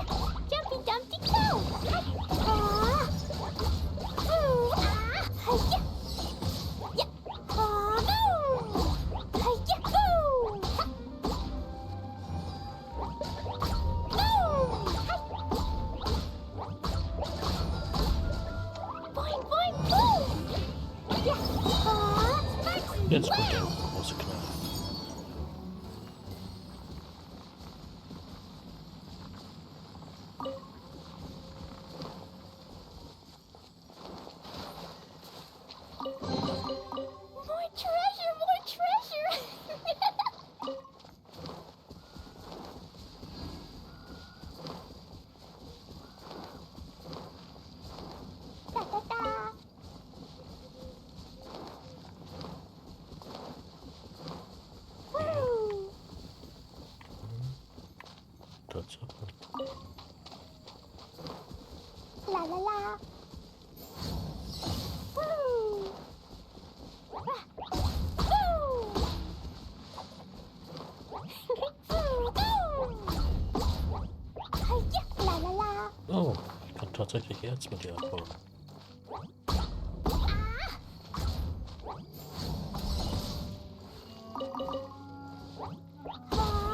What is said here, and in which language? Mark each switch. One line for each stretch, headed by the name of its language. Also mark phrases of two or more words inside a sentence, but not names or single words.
English: Jumpy Dumpty Go! Ah! Boo! Ah! Hi-ya! Yeah! Ah! Boo! Hi-ya! Boo! Boo! Boing, boing, boom! Yeah! Ah!
German: Jetzt kommt der große Knall.
English: More treasure! More treasure! Da, da, da. Woo!
German: Tatsache. La la la. Woo! Ah! Woo! Woo! Woo! Hi-ya! La la la. Oh, ich kann tatsächlich Erz mit dir abbauen. Ah!